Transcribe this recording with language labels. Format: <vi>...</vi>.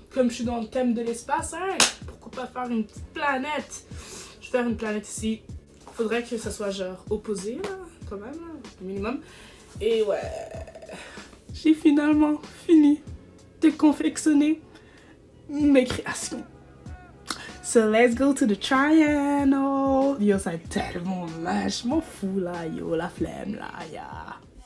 <fr>Comme je suis dans le thème de l'espace, hein, pourquoi pas faire une petite planète? Je vais faire une planète ici. Faudrait que ça soit genre opposé là, quand même, là, au minimum. Et ouais, j'ai finalement fini de confectionner mes créations.</fr> <en>So let's go to the triangle.</en> <fr>Yo, ça va être tellement moche. Je m'en fous là, yo, la flemme là, ya.</fr>